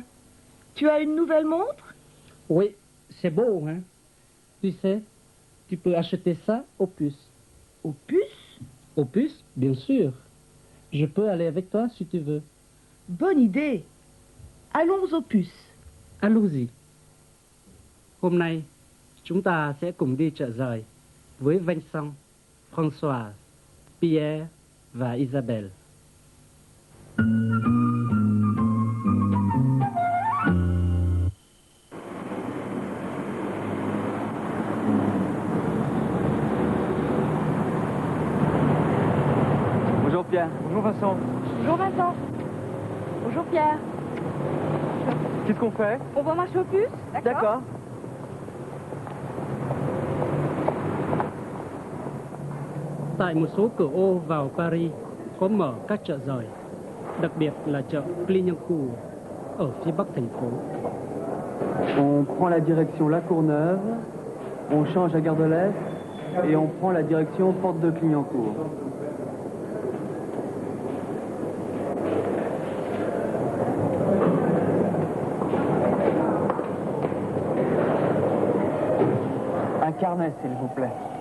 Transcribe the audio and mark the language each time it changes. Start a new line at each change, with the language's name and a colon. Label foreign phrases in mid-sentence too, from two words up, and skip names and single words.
French: Tu as une nouvelle montre? Oui, c'est beau, hein? Tu sais, tu peux acheter ça au puce. Au puce? Au puce, bien sûr. Je peux aller avec toi si tu veux. Bonne idée. Allons au puce. Allons-y.
Vietnamese: Hôm nay, chúng ta sẽ cùng đi chợ giời với Vincent, Françoise, Pierre và Isabelle.
French: Bonjour Pierre. Bonjour Vincent. Bonjour Vincent. Bonjour Pierre. Qu'est-ce qu'on fait? On va marcher au puce, D'accord.
Vietnamese: Tại một số cửa ô vào Paris có mở các chợ giời, đặc biệt là chợ Clignancourt ở phía bắc thành phố.
French: On prend la direction La Courneuve, on change à Gare de l'Est et on prend la direction Porte de Clignancourt. Un carnet, s'il vous plaît.